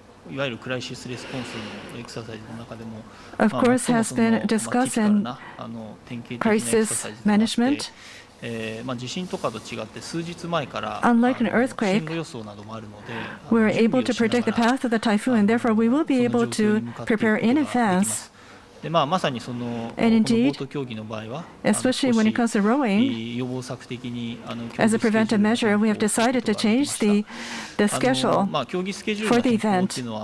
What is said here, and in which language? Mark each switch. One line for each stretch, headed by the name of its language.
Japanese: いわゆるクライシスレスポンスのエクササイズの中でも、
English: of course, has been discussed in crisis management.
Japanese: 地震とかと違って数日前から
English: Unlike an earthquake,
Japanese: 進路予想などもあるので、
English: we are able to predict the path of the typhoon, and therefore we will be able to prepare in advance.
Japanese: でまさにそのボート競技の場合は、
English: especially when it comes to rowing,
Japanese: 予防策的に
English: as a preventive measure, we have decided to change the schedule for the event.